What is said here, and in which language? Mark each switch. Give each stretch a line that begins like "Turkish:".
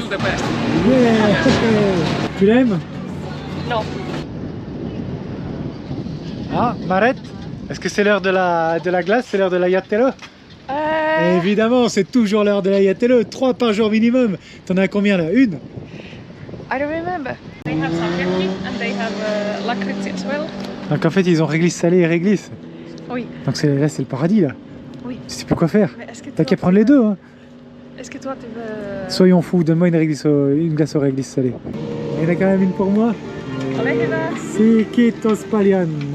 English: Still the best.
French: Yeah. Tu l'aimes? Non. Ah, Marette, est-ce que c'est l'heure de la glace? C'est l'heure de la Yatelo? Évidemment, c'est toujours l'heure de la Yatelo. 3 par jour minimum. T'en as combien là? Une?
English: I don't remember. They have salmiakki and they have lakritsi as well.
French: Donc en fait, ils ont réglisse salée et réglisse. Oui. Donc là, c'est le paradis là. Oui. Tu sais plus quoi faire. Mais est-ce que T'as qu'à prendre les deux. Hein. Est-ce que toi tu veux... Soyons fous, donne-moi une glace aux réglisses salées. Il y en a quand même une pour moi.
Finnish: Ole hyvä.
French: C'est
Finnish: Kiitos paljon.